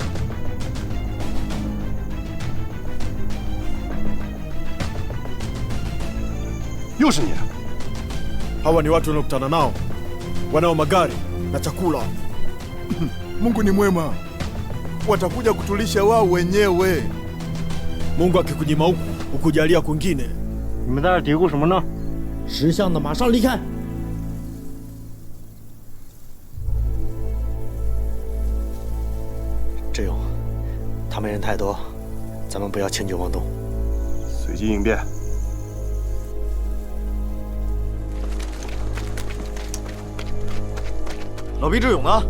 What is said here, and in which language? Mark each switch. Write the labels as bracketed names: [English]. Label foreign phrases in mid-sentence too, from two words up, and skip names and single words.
[Chinese] 又是你！ [Swahili] Hawa ni watu wanaokutana nao, wanao magari na chakula. Mungu ni mwema, watakuja kutulisha wao wenyewe. Mungu akikunyima huku, ukujalia kwingine. [Chinese] 你们在这嘀咕什么呢？识相的马上离开。志勇，他们人太多，咱们不要轻举妄动，随机应变。老毕志勇呢？